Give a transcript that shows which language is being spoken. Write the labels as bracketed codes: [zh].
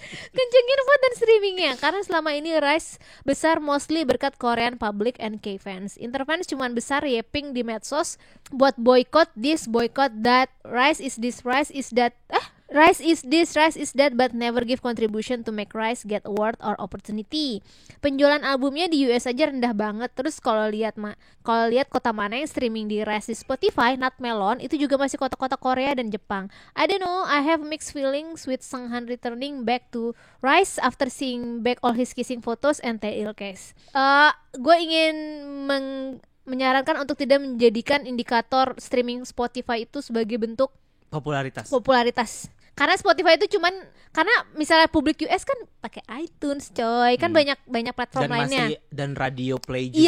[id] Kencengin vote dan streamingnya karena selama ini Rise besar mostly berkat [en] Korean public and K-fans. [id] Interfans cuman besar yeping di medsos buat [en] boycott this, boycott that, Rise is this, Rise is that, Rise is this, Rise is that, but never give contribution to make Rise get award or opportunity. [id] Penjualan albumnya di US aja rendah banget. Terus kalau lihat kota mana yang streaming di Rise di Spotify, [en] not Melon, [id] itu juga masih kota-kota Korea dan Jepang. [en] I don't know, I have mixed feelings with Seunghan returning back to Rise after seeing back all his kissing photos and Taeil case. [id] Gue ingin menyarankan untuk tidak menjadikan indikator streaming Spotify itu sebagai bentuk popularitas. Karena Spotify itu cuman karena misalnya publik US kan pakai iTunes coy, kan banyak platform dan lainnya. Dan radio play juga